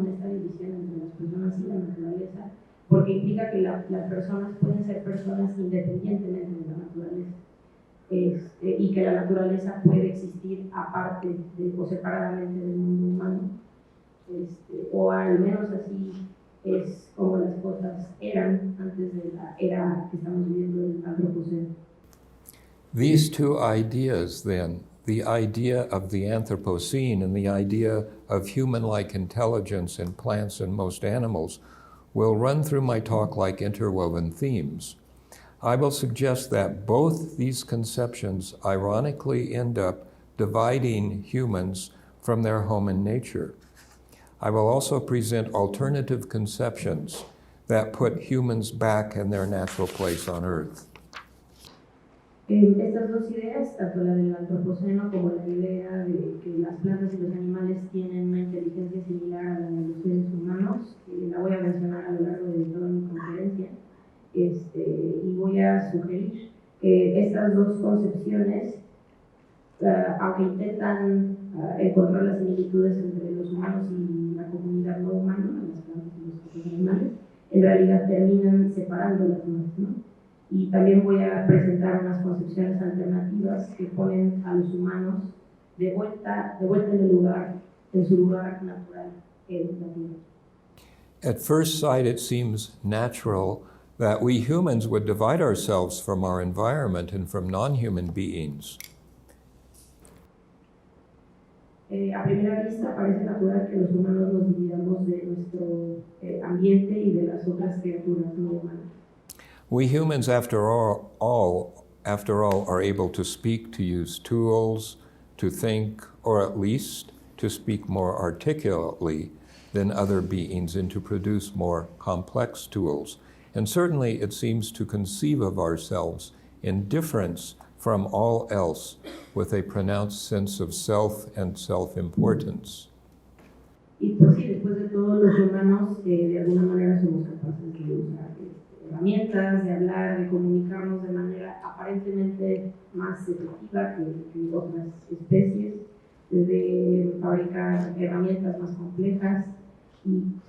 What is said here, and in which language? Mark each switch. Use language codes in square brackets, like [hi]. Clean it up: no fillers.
[es] En esta división entre las personas y la naturaleza, porque implica que las personas pueden ser personas independientemente de la naturaleza, y que la naturaleza puede existir aparte o separadamente del mundo humano, o al menos así es como las cosas eran antes de la era que estamos viviendo del Anthropocene. [en] These two ideas, then, the idea of the Anthropocene and the idea of human-like intelligence in plants and most animals, will run through my talk like interwoven themes. I will suggest that both these conceptions ironically end up dividing humans from their home in nature. I will also present alternative conceptions that put humans back in their natural place on Earth. [es] Estas dos ideas, tanto la del antropoceno como la idea de que las plantas y los animales tienen una inteligencia similar a la de los seres humanos, la voy a mencionar a lo largo de toda mi conferencia, y voy a sugerir que estas dos concepciones, aunque intentan encontrar las similitudes entre los humanos y la comunidad no humana, las plantas y los otros animales, en realidad terminan separándolas más, ¿no? Y también voy a presentar unas concepciones alternativas que ponen a los humanos de vuelta en su lugar natural en la Tierra. [en] At first sight, it seems natural that we humans would divide ourselves from our environment and from non-human beings. [es] A primera vista parece natural que los humanos nos dividamos de nuestro ambiente y de las otras criaturas no humanas. [en] We humans, after all, are able to speak, to use tools, to think, or at least to speak more articulately than other beings and to produce more complex tools. And certainly it seems to conceive of ourselves in difference from all else with a pronounced sense of self and self-importance. [es] Y pues sí, después de todo, los humanos de alguna manera somos capaces de usar herramientas, de hablar, de comunicarnos de manera aparentemente más efectiva que otras especies, de fabricar herramientas más complejas, y